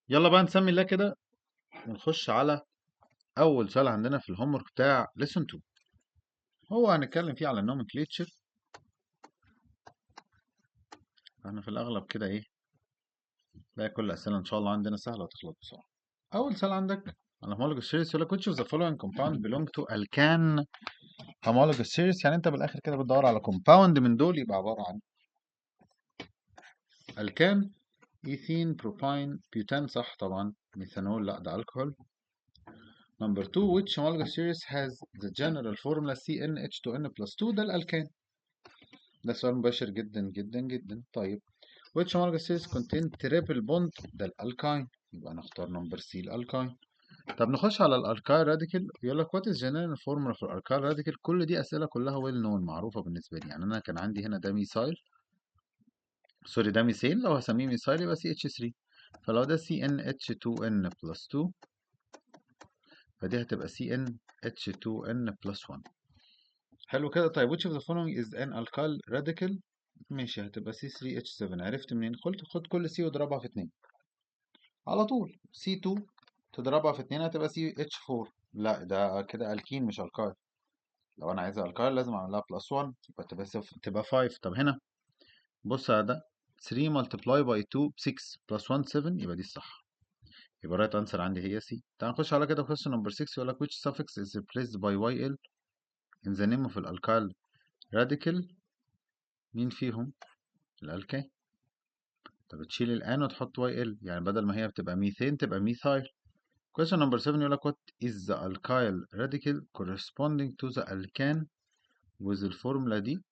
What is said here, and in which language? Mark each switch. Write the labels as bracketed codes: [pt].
[ar] يلا بقى نسمي الله كده ونخش على أول سؤال عندنا في الهوم ورك بتاع lesson 2. هو هنتكلم فيه على النومنكليتشر. احنا في الأغلب كده إيه، تلاقي كل الأسئلة إن شاء الله عندنا سهلة وتخلص بسرعة. أول سؤال عندك على [en] homologous series [ar] يقول لك [en] which of the following compound belong to alkane homologous series. [ar] يعني أنت بالآخر كده بتدور على compound من دول يبقى عبارة عن alkane، ايثين، بروباين، بيوتان صح طبعا، ميثانول لا ده الكحول. [en] Number 2 which homologous series has the general formula CnH2n plus 2؟ [ar] ده الألكان. ده سؤال مباشر جدا جدا جدا. طيب [en] which homologous series contain triple bond؟ [ar] ده الالكاين، يبقى نختار نمبر سي الالكاين. طب نخش على الالكايل راديكال، يقول لك [en] what is general formula for alkyl radical. [ar] كل دي اسئله كلها ويل نون معروفه بالنسبه لي. يعني انا كان عندي هنا ده ميثايل، سوري ده ميثين، لو هسميه ميثايل يبقى سي اتش 3. فلو ده سي ان اتش 2 ان بلس 2 فدي هتبقى سي ان اتش 2 ان بلس 1. حلو كده. طيب [en] which of the following is an alkyl radical؟ [ar] ماشي هتبقى [en] C3H7. [ar] عرفت منين؟ خد كل C واضربها في 2 على طول. C2 تضربها في 2 هتبقى CH4. لا ده كده الكين مش الكايل. لو انا عايزها الكايل لازم اعمل لها بلس 1 يبقى تبقى 5. طب هنا بص على ده 3 [en] multiply by [ar] 2 ب 6 بلس 1 7 يبقى دي الصح. يبقى الرايت انسر عندي هي C. تعال نخش على كده [en] question number 6. [ar] يقول لك [en] which suffix is replaced by YL in the name of الالكايل radical؟ [ar] مين فيهم؟ الالكين. طب تشيل الان وتحط واي ال، يعني بدل ما هي بتبقى ميثين تبقى ميثايل. [en] question number 7 [ar] يقول لك [en] what is the alkyl radical corresponding to the alkane with [ar] الفورمولا دي.